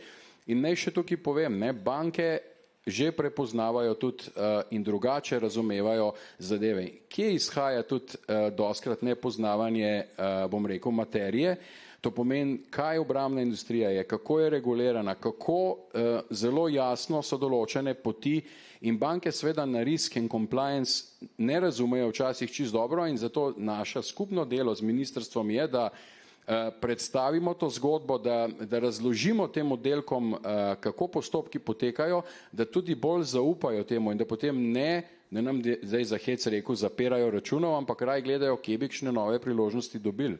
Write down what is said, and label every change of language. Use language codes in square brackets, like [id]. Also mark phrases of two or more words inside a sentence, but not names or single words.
[sl] In naj še tukaj povem, ne, banke že prepoznavajo tudi in drugače razumevajo zadeve. Kje izhaja tudi doskrat nepoznavanje, bom rekel, materije, to pomeni, kaj obrambna industrija je, kako je regulirana, kako zelo jasno so določene poti in banke seveda na [en] risk and compliance [sl] ne razumejo včasih čisto dobro in zato naše skupno delo z ministrstvom je, da predstavimo to zgodbo, da razložimo tem oddelkom, kako postopki potekajo, da tudi bolj zaupajo temu in da potem ne nam zdaj za hec rekel zapirajo računov, ampak raj gledajo, kje bi kakšne nove priložnosti dobili.